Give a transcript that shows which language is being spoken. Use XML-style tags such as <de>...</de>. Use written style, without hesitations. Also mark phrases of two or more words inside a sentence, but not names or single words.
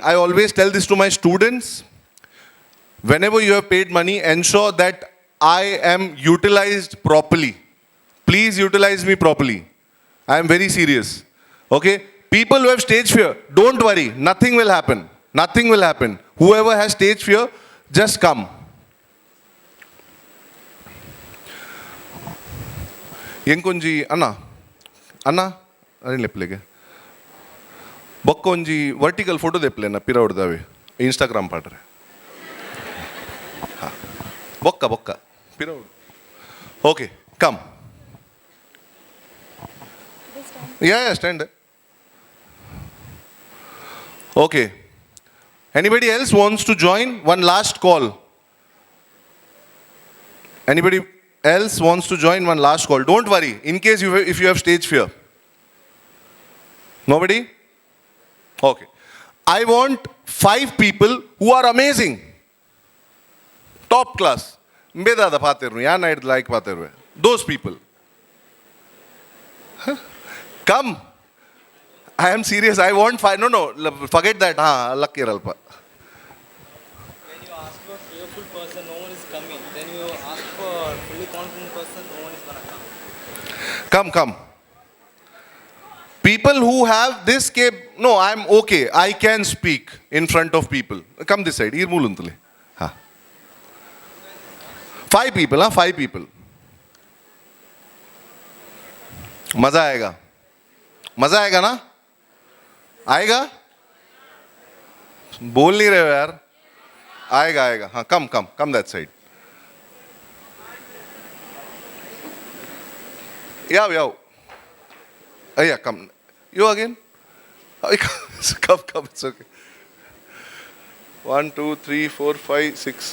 <en>I always tell this to my students. Whenever you have paid money, ensure that I am utilized properly. Please utilize me properly. I am very serious. Okay? People who have stage fear, don't worry. Nothing will happen. Nothing will happen. Whoever has stage fear, just come.</en> <tcy>ಎಂಕೊಂಜಿ ಅನ್ನ ಅದೇನು ಲೆಪ್ಲೆಗೆ ಬೊಕ್ಕೊಂಜಿ</tcy> <en>vertical photo</en> <tcy>ದೆಪ್ಲೆನ ಪಿರ ಹೊಡ್ದಾವೆ ಇನ್ಸ್ಟಾಗ್ರಾಮ್ ಪಾಡ್ರೆ ಹಾಂ ಬೊಕ್ಕ ಪಿರ ಹೊಡ್</tcy> <en>okay come ya stand okay anybody else wants to join one last call anybody else wants to join, one last call. Don't worry, in case if you have stage fear. Nobody? Okay. I want 5 people who are amazing. Top class.</en> <tcy>Mbedada patirnu, ya night like patirve.</tcy> <en>Those people. Come. I am serious. I want 5. No, forget that. Lucky ralpa. When you ask for a fearful person, no one is coming. Then you ask for a fully confident person, no one is going to come. Come. People who have this no, I'm okay. I can speak in front of people. Come this side. Here muluntule. 5 people, 5 people.</en> <hi>मजा आएगा ना? आएगा? बोल नहीं रहे हो यार. आएगा. हाँ,</hi> <en>come that side. Yaw. Yeah, come. You again? Come, it's okay. 1, 2, 3, 4, 5, 6.</en>